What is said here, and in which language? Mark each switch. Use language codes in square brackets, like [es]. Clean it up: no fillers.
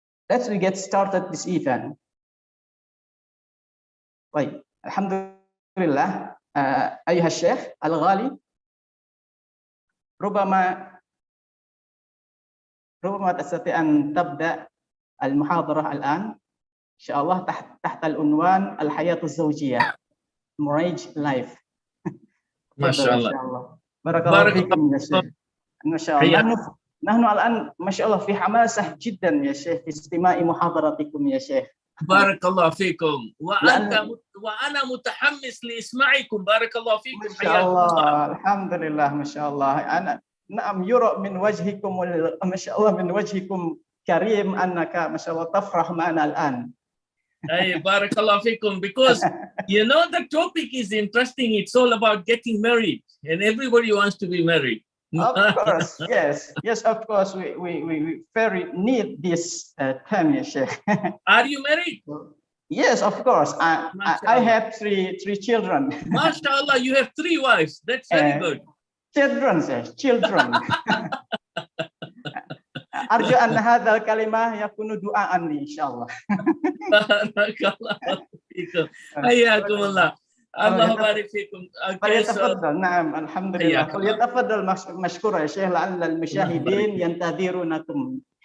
[en] Let's get started this event. [ar] طيب الحمد لله. أيها الشيخ الغالي، ربما تستطيع أن تبدأ المحاضرة الآن إن شاء الله تحت العنوان الحياة الزوجية. [en] marriage life. [ar] ما شاء الله. ما شاء الله. بارك الله بارك فيكم يا شيخ. ما شاء الله. حياك. نحن الآن ما شاء الله في حماسة جدا يا شيخ في استماع محاضرتكم يا شيخ. بارك الله فيكم وأنا متحمس لإسماعكم. بارك الله فيكم. ما شاء الله. الحمد لله ما شاء الله. أنا نعم يرى من وجهكم ما شاء الله من وجهكم كريم أنك ما شاء الله تفرح معنا الآن. [en] Hey, barakallah fikum, because you know the topic is interesting. It's all about getting married, and everybody wants to be married. Of course, yes, of course. We very need this term, ya Sheikh. Are you married? Yes, of course. I have three children. MashaAllah, you have 3 wives. That's very good. Children, sir, children. [ar] أرجو أن هذا الكلمة يكون دعاء لي إن شاء الله. بارك الله فيكم. حياكم الله. الله يبارك فيكم. فليتفضل. نعم الحمد لله. فليتفضل مشكورا يا شيخ لعل المشاهدين ينتظرونكم.